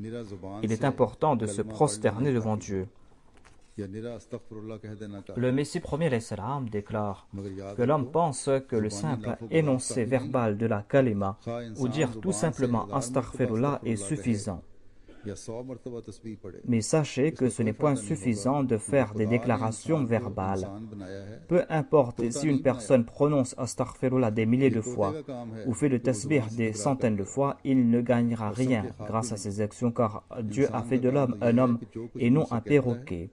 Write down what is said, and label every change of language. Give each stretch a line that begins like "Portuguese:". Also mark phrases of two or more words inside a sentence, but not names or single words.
French: Il est important de se prosterner devant Dieu. Le Messie premier
Arabic: عليه السلام
French: déclare que l'homme pense que le simple énoncé verbal de la kalima ou dire tout simplement astaghfirullah est suffisant.
Urdu: یا 100 مرتبہ تسبیح پڑھے.
French: Mais sachez que ce n'est point suffisant de faire des déclarations verbales. Peu importe si une personne prononce Astaghfirullah des milliers de fois ou fait le tasbih des centaines de fois, il ne gagnera rien grâce à ses actions car Dieu a fait de l'homme un homme et non un perroquet.